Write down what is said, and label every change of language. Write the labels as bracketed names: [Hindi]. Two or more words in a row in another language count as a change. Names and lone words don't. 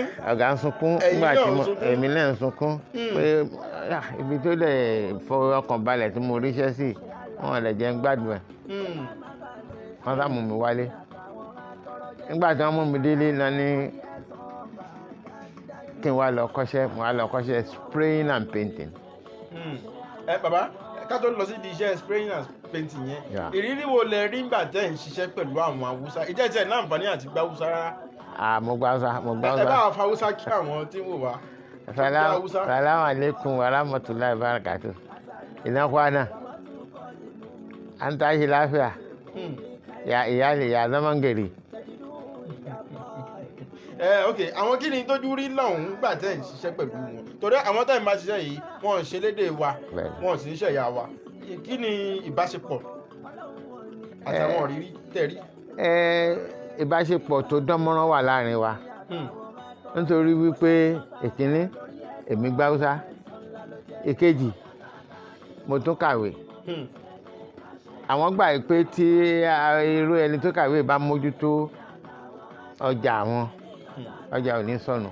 [Yoruba] ọ̀gá ń sunkún nígbà tí èmi náà ń sunkún pé ibi tó lè fọkàn balẹ̀ tí mo ríṣẹ́ sí wọn lè jẹ́ ń gbádùn ẹ̀. wọ́n sá mú mi wálé. nígbà tí wọ́n mú mi délé náà ní kí n wá lọ kọ́ṣẹ́ [English] spraying and painting. [Yoruba] Bàbá ká tó lọ sí di iṣẹ́ [English] spraying and painting [Yoruba] yẹn ìrírí wo lẹ rí nígbà tẹ́ ń ṣiṣẹ́ pẹ̀lú àwọn Haúsá ìjẹ́ tiẹ̀ náà àǹfààní àti gba Haúsá rárá. mo gbá Haúsá. ẹ bá wa fa Haúsá kí àwọn tí ń wò wá. [Arabic] السلام عليكم ورحمة الله وبركاته. [Hausa] Ina kwana? An tashi lafiya? Ya iyali ya zaman gari? [Yoruba] Ok, àwọn kí ni tójú rí lọ́hùn-ún gbà tẹ́ ń ṣiṣẹ́ pẹ̀lú wọn torí àwọn tẹ́ ń bá ṣiṣẹ́ yìí wọ́n ń ṣe lédè wa wọ́n sì ń ṣẹ̀yà wa kí ni ìbáṣepọ̀ àtàwọn òrírí tẹ̀rí. ìbáṣepọ̀ tó dánmọ́rán wà láàrin wa nítorí wípé ìkíní èmi gbá Haúsá ìkejì mo tún kàwé àwọn gbà pé tí irú ẹni tó kàwé bá mójútó ọjà wọn ọjà ò ní sọnù.